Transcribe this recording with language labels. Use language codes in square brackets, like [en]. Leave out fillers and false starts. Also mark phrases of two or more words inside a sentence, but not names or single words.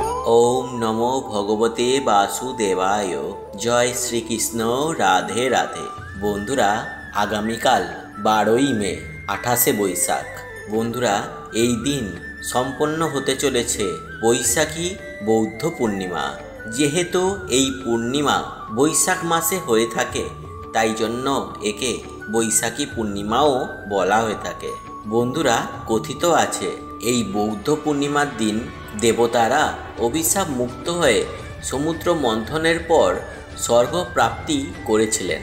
[sa] ओम नमो भगवते वासुदेवाय। जय श्रीकृष्ण। [bn] রাধে রাধে। বন্ধুরা আগামীকাল 12 মে 28 বৈশাখ। बंधुरा এই দিন সম্পন্ন হতে চলেছে বৈশাখী বৌদ্ধ পূর্ণিমা। যেহেতু এই পূর্ণিমা বৈশাখ মাসে হয়ে থাকে তাই জন্য একে বৈশাখী পূর্ণিমাও বলা হয়ে থাকে। বন্ধুরা কথিত আছে এই বৌদ্ধ পূর্ণিমার দিন দেবতারা অভিশাপ মুক্ত হয়ে সমুদ্র মন্থনের পর স্বর্গ প্রাপ্তি করেছিলেন।